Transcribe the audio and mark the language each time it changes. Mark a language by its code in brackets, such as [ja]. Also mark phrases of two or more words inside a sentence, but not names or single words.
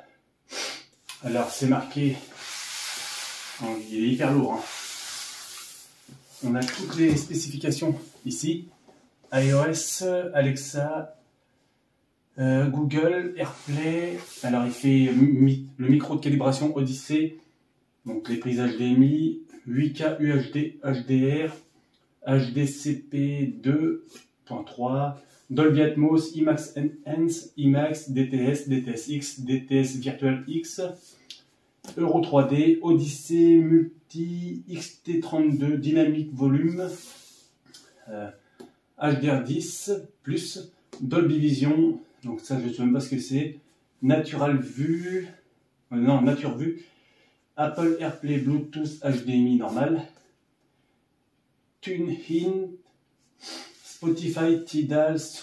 [fr] Alors c'est marqué, il est hyper lourd, hein. On a toutes les spécifications ici, iOS, Alexa, Google, AirPlay. Alors il fait le micro de calibration Odyssey, donc les prises HDMI, 8K UHD, HDR, HDCP 2.3, Dolby Atmos, IMAX Enhance, IMAX, DTS, DTSX, DTS Virtual X, Euro 3D, Odyssey Multi, XT32, Dynamic Volume, HDR10+, Dolby Vision, donc ça je ne sais même pas ce que c'est, Natural Vue, Nature Vue, Apple AirPlay Bluetooth HDMI normal, TuneIn, Spotify Tidal,